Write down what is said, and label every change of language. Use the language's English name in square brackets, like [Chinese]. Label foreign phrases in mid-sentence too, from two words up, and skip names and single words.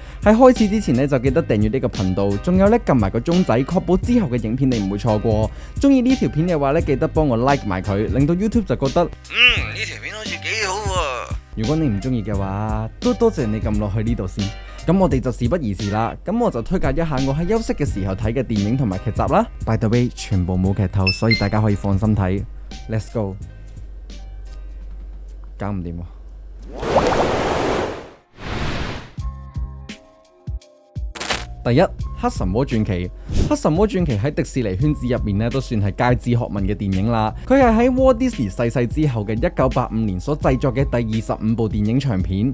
[Cantonese] 喺開始之前咧就記得訂閱呢個頻道，仲有咧撳埋個鐘仔，確保之後嘅影片你唔會錯過。中意呢條片嘅話咧，記得幫我 like 埋佢，令到 YouTube 就覺得呢條片好似幾好喎。如果你唔中意嘅話，都多謝你撳落去呢度先。咁我哋就事不宜遲啦，咁我就推介一下我喺休息嘅時候睇嘅電影同埋劇集啦。 [English] By the way， [Cantonese] 全部冇劇透，所以大家可以放心睇。 [English] Let's go， [Cantonese] 搞唔掂喎。第一，黑神魔傳奇。黑神魔傳奇喺迪士尼圈子入面咧，都算係街知學問嘅電影啦。佢係喺 Walt Disney 逝世之後嘅1985年所製作嘅第25部電影長片。